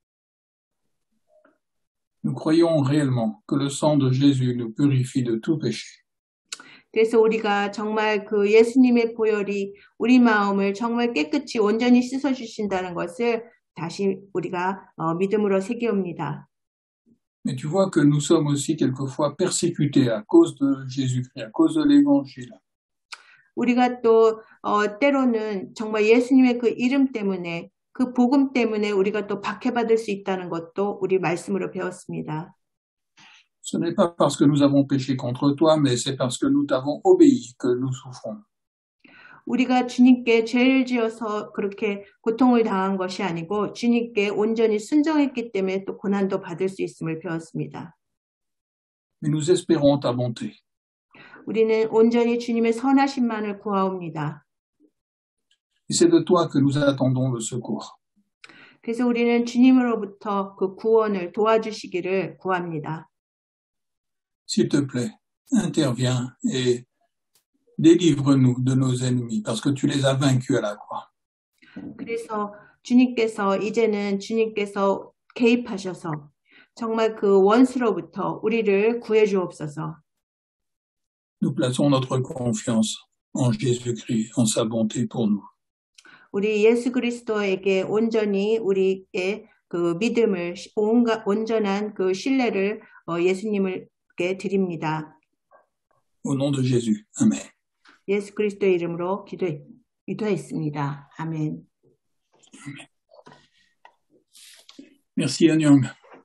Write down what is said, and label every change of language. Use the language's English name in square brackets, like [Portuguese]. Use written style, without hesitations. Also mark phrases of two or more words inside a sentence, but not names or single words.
[French] Nous croyons réellement que le sang de Jésus nous purifie de tout péché. [Korean] 그래서 우리가 정말 그 예수님의 보혈이 우리 마음을 정말 깨끗이 온전히 씻어 주신다는 것을 다시 우리가 믿음으로 새기옵니다. [French] Mais tu vois que nous sommes aussi quelquefois persécutés à cause de Jésus-Christ, à cause de l'Évangile. [Korean] 우리가 또 때로는 정말 예수님의 그 이름 때문에 그 복음 때문에 우리가 또 박해받을 수 있다는 것도 우리 말씀으로 배웠습니다. [French] Ce n'est pas parce que nous avons péché contre toi, mais c'est parce que nous t'avons obéi que nous souffrons. [Korean] 우리가 주님께 죄를 지어서 그렇게 고통을 당한 것이 아니고 주님께 온전히 순종했기 때문에 또 고난도 받을 수 있음을 배웠습니다. [French] Mais nous espérons ta bonté. [Korean] 우리는 온전히 주님의 선하심만을 구하옵니다. [French] Et c'est de toi que nous attendons le secours. [Korean] 그래서 우리는 주님으로부터 그 구원을 도와주시기를 구합니다. [French] S'il te plaît, interviens et délivre-nous de nos ennemis, parce que tu les as vaincus à la croix. [Korean] 그래서 이제는 주님께서 개입하셔서 정말 그 원수로부터 우리를 구해 주옵소서. [French] Nous plaçons notre confiance en Jésus-Christ, en sa bonté pour nous. [Korean] 우리 예수 그리스도에게 온전히 우리의 그 믿음을 온전한 그 신뢰를 예수님께 드립니다. [French] Au nom de Jésus. Amen. [Korean] 예수 그리스도의 이름으로 기도했습니다. 아멘. [French] Merci, Anyang.